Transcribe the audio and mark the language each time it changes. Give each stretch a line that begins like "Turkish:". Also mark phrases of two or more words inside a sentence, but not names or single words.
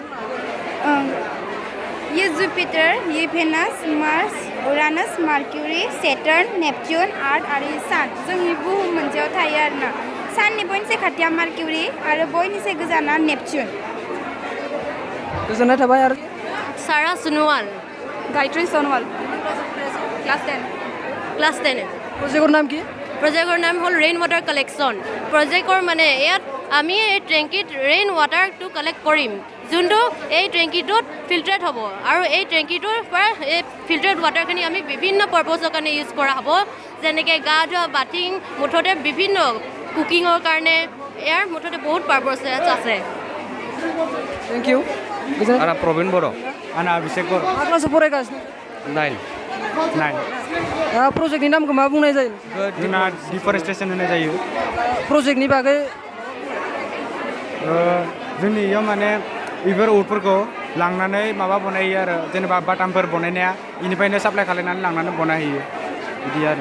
Bodo: ये जुपिटार ये भेनास मार्स उरानस मार्किउरि सेटार्न नेपच्यून आर्थ आरो सान जोंनि बुहुम मोनसेयाव थायो आरोना साननि बयनिसाय खाथिया मार्किउरि आरो बयनिसाय गोजाना नेपच्यून गोजोननाय थाबाय आरो सारा सोनोवाल गायत्री सोनोवाल क्लास 10
Assamese: প্ৰজেক্টৰ নাম কি প্ৰজেক্টৰ নাম হ'ল
English: rain water collection
Assamese: প্ৰজেক্টৰ মানে ইয়াত আমি এই টেংকিত
English: rain waterটো
Assamese: কালেক্ট কৰিম যোনটো এই টেংকিটোত ফিল্টাৰেট হ'ব আৰু এই টেংকিটোৰ পৰা এই
English: filtrate waterখিনি
Assamese: আমি বিভিন্ন পাৰ্পজৰ কাৰণে ইউজ কৰা হ'ব যেনেকৈ গা ধোৱা বাথিং মুঠতে বিভিন্ন কুকিঙৰ কাৰণে ইয়াৰ মুঠতে বহুত পাৰ্পজ আছে
English: thank you
Bodo: आंना प्रवीण बर' आंना अभिषेक बर' मा क्लासाव फरायगासिनो 9 प्रजेक्टनि नामखौ मा बुंनाय जायो जोंना डिफरेस्टेसन होनाय जायो प्रजेक्टनि बागै जोंनि इयाव माने बेफोर उटफोरखौ लांनानै माबा बनायो आरो जेनेबा बाटामफोर बनायनाया इनिफ्रायनो साप्लाय खालायनानै लांनानै बनायहैयो बिदि आरो